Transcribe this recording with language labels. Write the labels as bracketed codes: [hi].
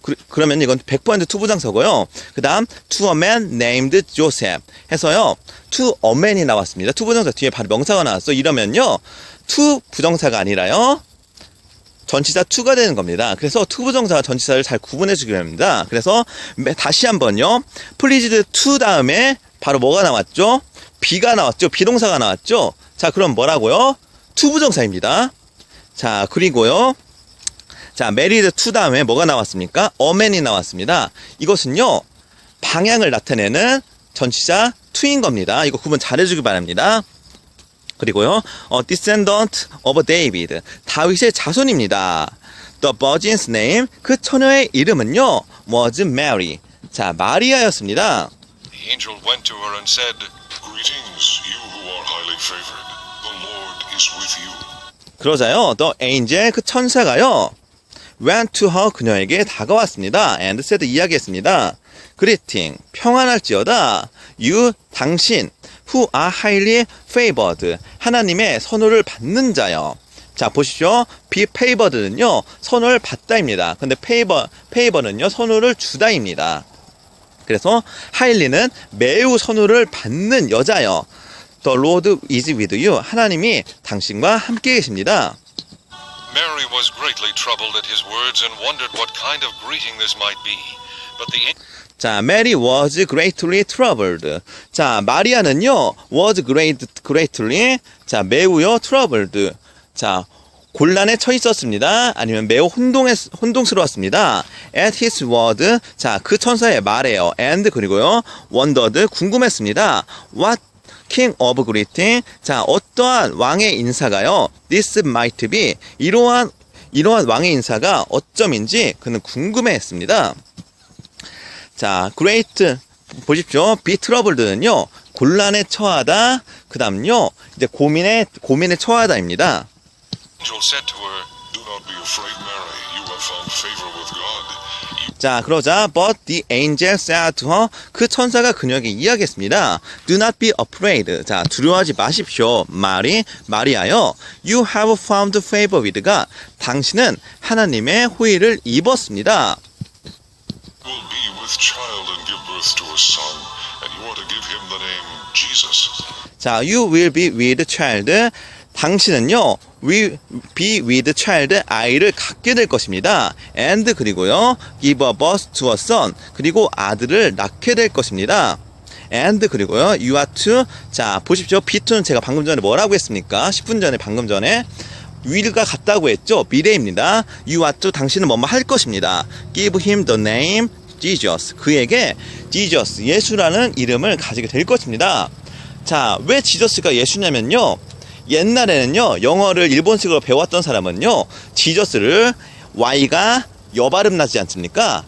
[ko] 그러면 이건 100% to 부정사고요. 그 다음, [en] to a man named Joseph [ko] 해서요, [en] to a man [ko] 이 나왔습니다. to 부정사 뒤에 바로 명사가 나왔어. 이러면요, to 부정사가 아니라요, 전치사 to가 되는 겁니다. 그래서 to 부정사와 전치사를 잘 구분해 주기 바랍니다. 그래서 다시 한번요, [en] pleased to [ko] 다음에 바로 뭐가 나왔죠? be가 나왔죠? 비동사가 나왔죠? 자, 그럼 뭐라고요? to 부정사입니다. 자, 그리고요, 자, [en] married to [ko] 다음에 뭐가 나왔습니까? a man이 나왔습니다. 이것은요, 방향을 나타내는 전치사 to인 겁니다. 이거 구분 잘 해주기 바랍니다. 그리고요, [en] descendant of David, [ko] 다윗의 자손입니다. [en] The virgin's name, [ko] 그 처녀의 이름은요, [en] was Mary. [ko] 자, 마리아였습니다. [en] The angel went to her and said, Greetings, you who are highly favored. The Lord is with you. [ko] 그러자요, [en] the angel, [ko] 그 천사가요, [en] went to her, [ko] 그녀에게 다가왔습니다. [en] and said, [ko] 이야기했습니다. Greeting, 평안할지어다. You, 당신, [en] who are highly favored, [ko] 하나님의 선호를 받는 자요. 자, 보십시오. be favored는요, 선호를 받다입니다. 근데 favor는요, 선호를 주다입니다. 그래서 highly는 매우 선호를 받는 여자요. [en] The Lord is with you, [ko] 하나님이 당신과 함께 계십니다. [en] Mary was greatly troubled at his words and wondered what kind of greeting this might be. But the [ko] 자, [en] Mary was greatly troubled. [ko] 자, 마리아는요, [en] was greatly, [ko] 자, 매우요, troubled. 자, 곤란에 처했었습니다. 아니면 매우 혼동스러웠습니다. [en] At his word, [ko] 자, 그 천사의 말에요. And 그리고요, wondered, 궁금했습니다. [en] What king of greeting, [ko] 자, 어떠한 왕의 인사가요, [en] this might be, [ko] 이러한 왕의 인사가 어점인지 그는 궁금해했습니다. 자, great, 보십시오. be troubled는요, 곤란에 처하다, 그 다음요, 이제 고민에 처하다입니다. [en] angel said to her, Do not be afraid, Mary. You have found favor with God. [ko] 자, 그러자 [en] but the angel said to her, [ko] 그 천사가 그녀에게 이야기했습니다. [en] Do not be afraid. [ko] 자, 두려워하지 마십시오. 마리아여, [en] you have found favor with God. [ko] 당신은 하나님의 호의를 입었습니다. [en] Will be with child and give birth to a son, and you are to give him the name Jesus. [ko] 자, [en] you will be with child. [ko] 당신은요, [en] will be with child, [ko] 아이를 갖게 될 것입니다. and 그리고요, [en] give a birth to a son, [ko] 그리고 아들을 낳게 될 것입니다. and 그리고요, [en] you are to, [ko] 자, 보십시오. be2는 제가 방금 전에 뭐라고 했습니까? 10분 전에, 방금 전에. will가 같다고 했죠? 미래입니다. [en] you are to, [ko] 당신은 뭐뭐 할 것입니다. [en] give him the name Jesus. [ko] 그에게 Jesus, 예수라는 이름을 가지게 될 것입니다. 자, 왜 지저스가 예수냐면요, 옛날에는요, 영어를 일본식으로 배웠던 사람은요, 지저스를 Y가 여 발음 나지 않습니까?